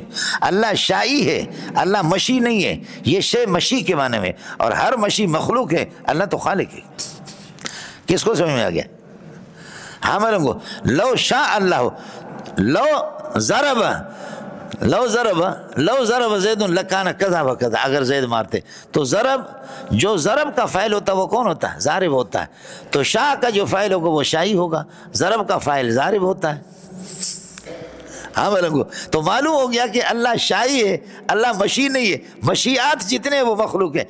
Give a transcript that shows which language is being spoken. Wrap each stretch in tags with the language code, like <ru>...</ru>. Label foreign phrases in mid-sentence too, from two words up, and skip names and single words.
<ur>اللہ شائی ہے، اللہ مشی نہیں ہے، یہ شے مشی کے معنی میں، اور ہر مشی مخلوق ہے، اللہ تو خالق ہے۔ کس کو سمجھ میں آ گیا؟ ہاں میں لوگوں</ur> <ar>لو شاء اللہ، لو ضرب زید لکان کذا و کذا،</ar> <ur>اگر زید مارتے تو ضرب، جو ضرب کا فاعل ہوتا ہے وہ کون ہوتا ہے؟ ضارب ہوتا ہے، تو شاہ کا جو فاعل ہوگا وہ شائی ہوگا، ضرب کا فاعل ضارب ہوتا ہے۔ ہاں بلنگو، تو معلوم ہو گیا کہ اللہ شائی ہے، اللہ مشی نہیں ہے، مشیات جتنے وہ مخلوق ہیں۔</ur>